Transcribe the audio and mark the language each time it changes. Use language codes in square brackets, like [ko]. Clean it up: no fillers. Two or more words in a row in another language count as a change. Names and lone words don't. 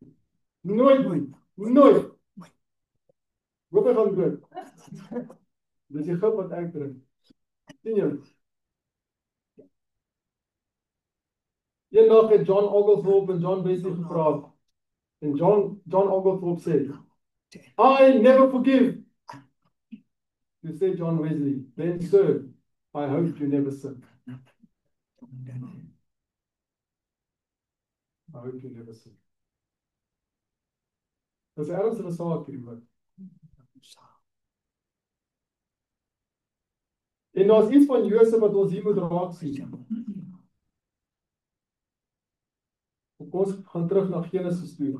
[af] Nooit. Hoop hy gaan dood. Dis die gif wat ek drink. Sien jy? Eendag het John Oglethorpe en John Wesley gepraat. En John Oglethorpe sê, [en] I never forgive. Toe sê John Wesley, then sir, I hope you never sin. I hope you never sin. [af] Dis 'n ernstige saak hierdie hoor. En daar's iets van Josef wat ons hier moet raak sien. Kom ons gaan terug na Genesis toe.